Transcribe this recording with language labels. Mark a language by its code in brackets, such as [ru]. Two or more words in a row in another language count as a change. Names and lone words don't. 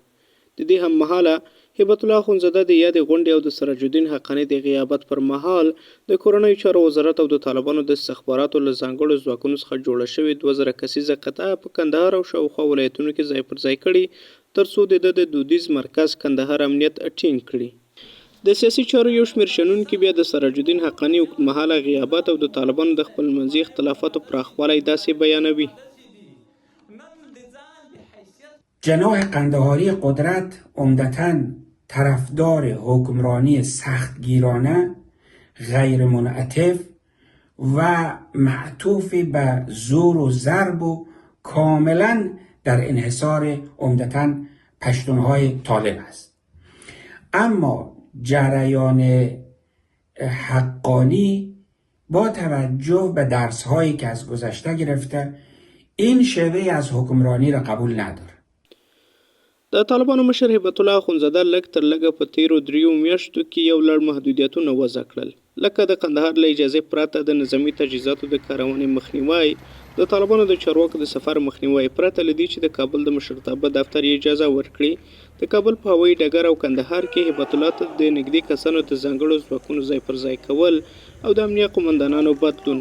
[ps] د دې هم مهاله هیبت الله اخندزاده د یادې غونډې او د سراج الدین حقاني د غیابت پر مهال د کورنیو چارو وزارت او د طالبانو د استخباراتو له ځانګړو ځواکونو څخه جوړه شوې 2000 کسیزه قطعه په کندهار او شاوخوا ولایتونو کې ځای پر ځای کړي تر څو د دودیز مرکز کندهار امنیت ټینګ کړي. د سیاسي چارو یو شمېر شنونکي بیا د سراج الدین حقاني اوږدمهاله غیابت او د طالبانو د خپلمنځي اختلافاتو پراخوالی داسې بیانوي. [fa] جناح قندهاری قدرت عمدتاً طرفدار حکمرانی سختگیرانه، غیر منعطف و معطوف به زور و ضرب و کاملاً در انحصار عمدتاً پشتونهای طالب است. اما جریان حقانی با توجه به درس‌هایی که از گذشته گرفته این شیوه از حکمرانی را قبول نداره. [ps] د طالبانو مشر هیبت الله اخندزاده لږ تر لږه په تیرو 3 میاشتو کې یو لړ محدودیتونه وضع کړل. لکه د کندهار له اجازې پرته د نظامي تجهیزاتو د کارونې مخنیوی، د طالبانو د چارواکو د سفر مخنیوی، پرته له دې چې د کابل د مشرتابه دفتر یې اجازه ورکړي، د کابل په هوایي ډګر او کندهار کې هیبت الله ته د نږدې کسانو د ځانګړو ځواکونو ځای پر ځای کول او د امنیه قومندانانو بدلون.